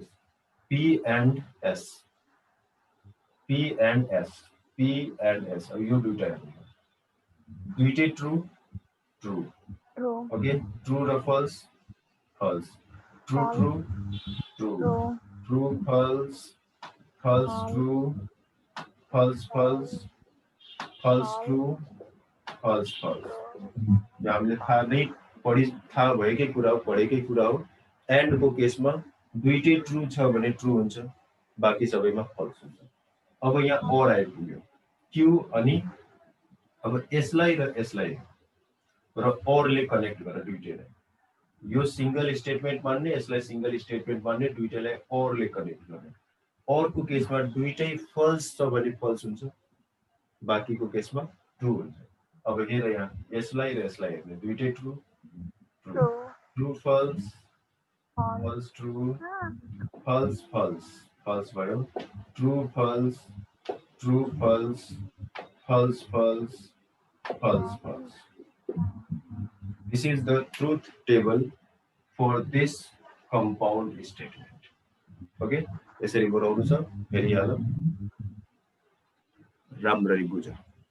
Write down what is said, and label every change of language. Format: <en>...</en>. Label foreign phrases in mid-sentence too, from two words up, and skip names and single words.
<en>P and S, P and S, P and S.</en> <ne>अब यो दुईटा हेर्नु, दुईटै</ne> <en>true true. okay, true र false false, true true true, true false false False. true, false false, false true, false false.</en> <ne>यो हामीले थाहा नै थाहा भएकै कुरा हो, पढेकै कुरा हो। एन्ड को केसमा दुईटै ट्रू छ भने ट्रू हुन्छ, बाँकी सबैमा फल्स हुन्छ। अब यहाँ और आइपुग्यो क्यू अनि अब यसलाई र यसलाई र औरले कनेक्ट गरेर दुईटैलाई यो</ne> <en>single statement</en> <ne>मान्ने, यसलाई</ne> <en>single statement</en> <ne>मान्ने, दुईटैलाई औरले कनेक्ट गर्ने। औरको केसमा दुईटै फल्स छ भने फल्स हुन्छ, बाँकीको केसमा ट्रू हुन्छ। अब हेर यहाँ यसलाई र यसलाई हेर्ने, दुईटै</ne> <en>true true True. true false False. false true false false false भयो, true false true false false false false false. This is the truth table for this compound statement.</en> <ne>Okay, यसरी बनाउनु छ, हेरिहाल, राम्ररी बुझ।</ne>